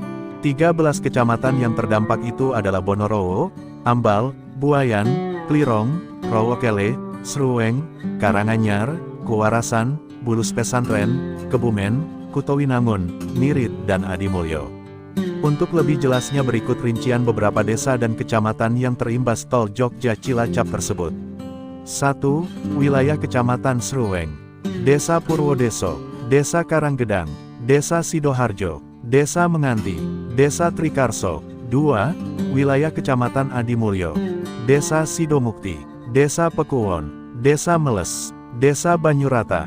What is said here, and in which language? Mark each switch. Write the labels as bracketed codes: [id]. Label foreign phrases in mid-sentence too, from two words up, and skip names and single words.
[id] 13 kecamatan yang terdampak itu adalah Bonorowo, Ambal, Buayan, Klirong, Rowokele, Sruweng, Karanganyar, Kuwarasan, Bulus Pesantren, Kebumen, Kutowinangun, Nirit dan Adimulyo. Untuk lebih jelasnya berikut rincian beberapa desa dan kecamatan yang terimbas tol Jogja-Cilacap tersebut. 1. Wilayah Kecamatan Sruweng, Desa Purwodeso, Desa Karanggedang, Desa Sidoharjo, Desa Menganti, Desa Trikarso. 2. Wilayah Kecamatan Adimulyo, Desa Sidomukti, Desa Pekuwon, Desa Meles, Desa Banyurata.